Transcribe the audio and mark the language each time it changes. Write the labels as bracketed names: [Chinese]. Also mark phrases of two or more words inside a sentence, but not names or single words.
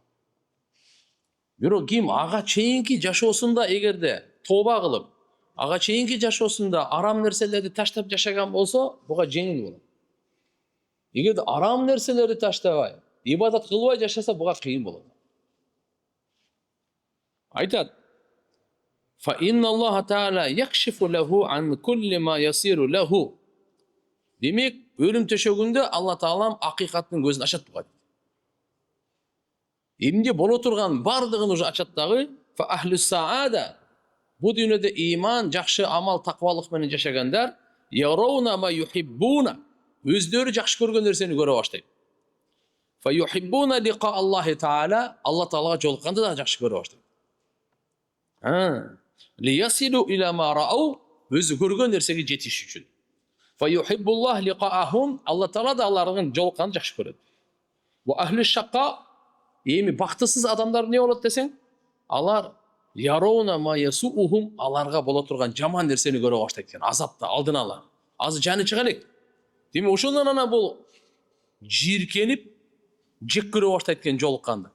[Kyrgyz] Бирок ким ага чейинки жашоосунда эгерде тооба кылып, ага чейинки жашоосунда арам нерселерди таштап жашаган болсо, буга жеңил болот. Эгерде арам нерселерди таштабай, ибадат кылбай жашаса, буга кыйын болот. Айтат: [Arabic] "فإن الله تعالى يكشف له عن كل ما يصير إليه". [Kyrgyz] Демек, өлүм төшөгүндө Алла Таалам акыйкаттын көзүн ачат буга. Эмне боло турган бардыгын уже ачат дагы. [Arabic] فأهل السعادة. [Kyrgyz] Бу дүйнөдө иман, жакшы амал, таквалык менен жашагандар [Arabic] يرون ما يحبون. [Kyrgyz] Өздөрү жакшы көргөн нерсени көрө баштайт. [Arabic] فيحبون لقاء الله تعالى. [Kyrgyz] Алла Таалага жолукканды да жакшы көрө баштайт. [Arabic] ليصلوا إلى ما رأوا. [Kyrgyz] Өзү көргөн нерсеге жетиш үчүн. [Arabic] فيحب الله لقاءهم. [Kyrgyz] Алла Таала да алардын жолукканды жакшы көрөт. [Arabic] وأهل الشقاء. [Kyrgyz] Эми бактысыз адамдар не болот десең? Алар [Arabic] يرون ما يسوءهم, [Kyrgyz] аларга боло турган жаман нерсени көрө баштайт экен. Азапты алдын ала. Азыр жаны чыга элек. Демек ошондон ана бул жийиркенип, жек көрө баштайт экен жолукканды.